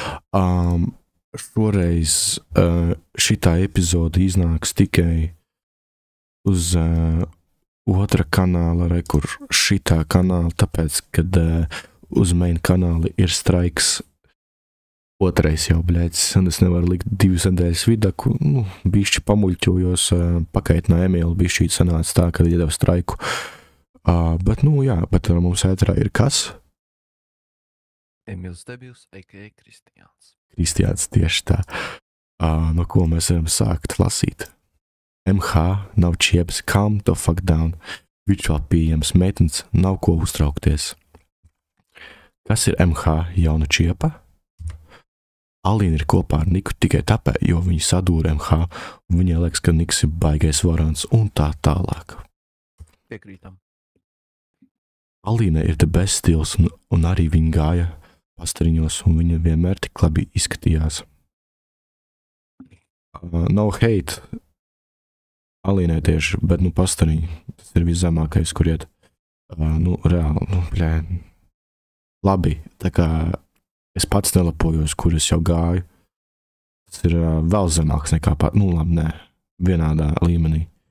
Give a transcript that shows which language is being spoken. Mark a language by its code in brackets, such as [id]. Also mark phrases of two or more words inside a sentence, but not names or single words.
[lv] Šoreiz šitā epizode iznāks tikai uz otra kanāla, kur šitā kanāla, tāpēc, kad uz main kanāli ir straiks otrais jau, bļēdz, un es nevaru likt 2 nedēļas vidaku, nu, bišķi pamuļķojos, pakaitināju Emīlu, bišķi sanāca tā, kad iedeva straiku. Bet, nu, jā, bet mums ētrā ir kas? Emīls Debils, a.k.a. Kristiāns. Kristiāns, tieši tā. No ko mēs varam sākt lasīt? MH nav čiebs, [en] calm the fuck down. [lv] Virtuāli pieejams meitenes, nav ko uztraukties. Kas ir MH jauna čiepa? Alīna ir kopā ar Niku tikai tāpēc, jo viņi sadūra MH, un viņai liekas, ka Niks ir baigais varants un tā tālāk. Piekrītam. Alīna ir [en] the best [lv] stils, un arī viņa gāja pastariņos, un viņa vienmēr tik labi izskatījās. [en] No hate [lv] Alīnai tieši, bet, nu, pastariņi, tas ir viszemākais, kur iet, nu, reāli, nu, bļē, labi, tā kā es pats nelapojos, kur es jau gāju, tas ir vēl zemāks nekā, nu, labi, nē, vienādā līmenī.